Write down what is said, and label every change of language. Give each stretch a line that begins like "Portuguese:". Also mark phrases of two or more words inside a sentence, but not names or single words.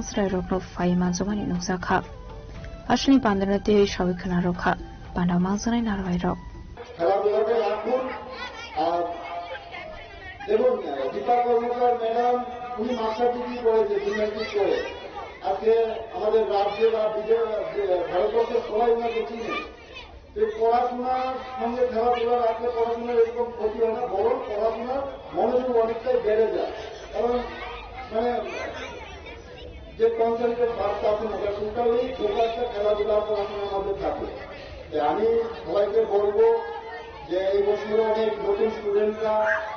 Kok Borok: srai rokno fai manjomani nuksa ashli bandana te shawi khana rokha banda manjanai narwai rok
Bangla: খেলাধুলাকে রাখুন আর দেখুন দীপা কর্মকার ম্যাডাম উনি
English: master degree
Bangla: করেছে জিমন্যাস্টিক করে আজকে আমাদের রাজ্যে বা ভারতবর্ষের সবাই ওনাকে চিনে তো পড়াশোনার সঙ্গে খেলাধুলা রাখলে পড়াশোনার এরকম ক্ষতি হয় না বরং পড়াশোনার মনোযোগ অনেকটাই বেড়ে যায় কারণ মানে যে কনসেন্ট্রেট ভাবটা আছে ওটা
English: totally focus-ta
Bangla: খেলাধুলা পড়াশোনার মধ্যে থাকে আমি সবাইকে বলবো যে এই বছরে অনেক নতুন স্টুডেন্টরা